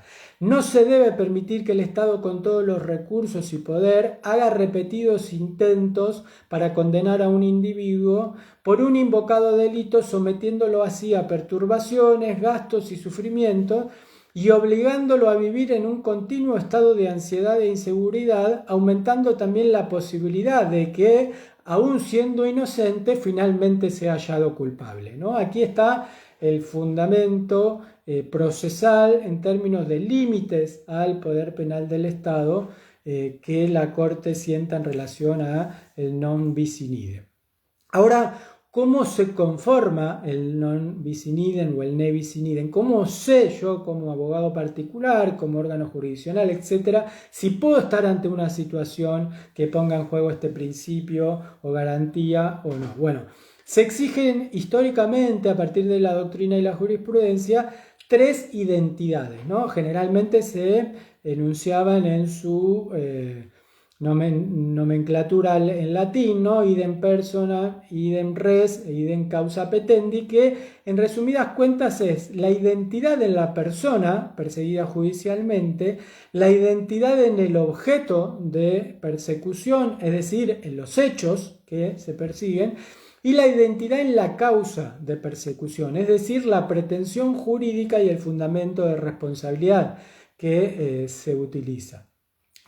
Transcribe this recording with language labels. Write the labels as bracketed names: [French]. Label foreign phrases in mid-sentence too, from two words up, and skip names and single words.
[Spanish] No se debe permitir que el Estado, con todos los recursos y poder, haga repetidos intentos para condenar a un individuo por un invocado delito, sometiéndolo así a perturbaciones, gastos y sufrimientos, y obligándolo a vivir en un continuo estado de ansiedad e inseguridad, aumentando también la posibilidad de que, aun siendo inocente, finalmente sea hallado culpable, ¿no? Aquí está el fundamento procesal en términos de límites al poder penal del Estado que la Corte sienta en relación a el [Latin] non bis in idem. [Spanish] Ahora, ¿cómo se conforma el [Latin] non bis in idem [Spanish] o el [Latin] ne bis in idem? [Spanish] ¿Cómo sé yo, como abogado particular, como órgano jurisdiccional, etcétera, si puedo estar ante una situación que ponga en juego este principio o garantía o no? Bueno, se exigen históricamente, a partir de la doctrina y la jurisprudencia, tres identidades, ¿no? Generalmente se enunciaban en su nomenclatura en latín, ¿no? [Latin] Idem persona, idem res e idem causa petendi, [Spanish] que en resumidas cuentas es la identidad en la persona perseguida judicialmente, la identidad en el objeto de persecución, es decir, en los hechos que se persiguen, y la identidad en la causa de persecución, es decir, la pretensión jurídica y el fundamento de responsabilidad que se utiliza.